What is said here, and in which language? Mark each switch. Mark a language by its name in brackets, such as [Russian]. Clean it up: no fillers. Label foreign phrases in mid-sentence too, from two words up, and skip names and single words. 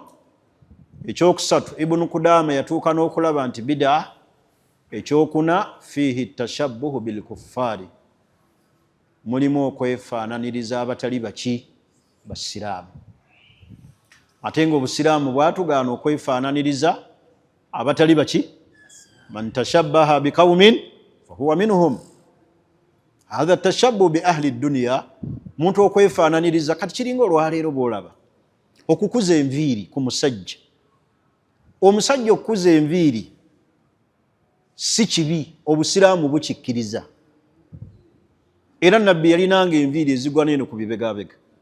[Ganda] Ekyokusatu Ibnu Kudaama yatuuka n'okulaba nti bid'a. Ekyokuna [Arabic] فيه تشبه بالكفار, [Ganda] mulimu okwefaananiriza abatali baki basiraamu. Ate ng'obusiraamu bwatugaana okwefaananiriza abatali baki, [Arabic] من تشبه بقوم فهو منهم. هذا تشبه بأهل الدنيا, [Ganda] muntu okwefaananiriza. Kati kiringa olwaleero bw'olaba okukuza enviiri ku musajja. Omusajja okukuza enviiri si kibi, obusiraamu bukikkiriza. Era nabbi yalinanga enviiri ezigwa n'eno ku bibegabega.